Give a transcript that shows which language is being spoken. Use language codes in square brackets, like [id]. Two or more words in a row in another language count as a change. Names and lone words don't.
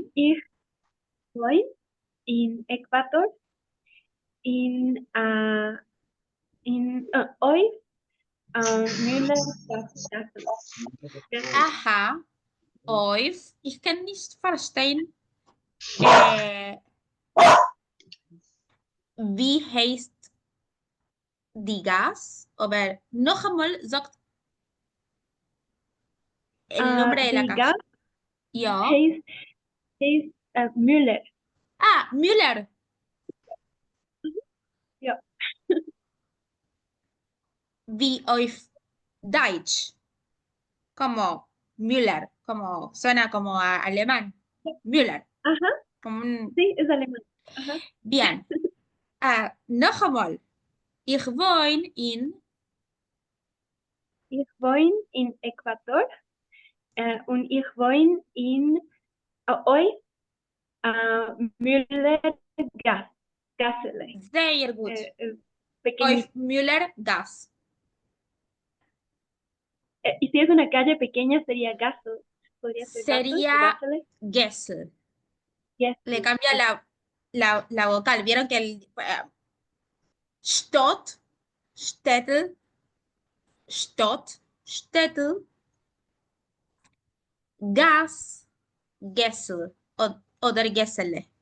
[de] Ich wohne in Äquator auf Müller Gassele. Aha. Auf. Ich kann nicht verstehen. Wie heißt die Gas? Aber noch einmal sagt [es] el nombre de la [de] Die [es] casa. [de] Gas Ja. heißt Müller. Ah, Müller. Ja. Wie auf Deutsch. [es] Como Müller. Como suena como a alemán. Müller. Ajá, Como un- sí, es alemán. Ajá. Bien. [de] Noch einmal. Ich wohne in. Ich wohne in Ecuador und ich wohne in euch Müller Gassele. Sehr gut. [es] Pequeñito. [de] Auf Müller Gas. [es] Y si es una calle pequeña sería Gassel. Podría ser Gassel, Sería Gassele. Gessel. Yes. Le cambia la la vocal. ¿Vieron que el Stott, Stettel, Stott, Stettel, Gas, Gessel, [de] oder Gessele.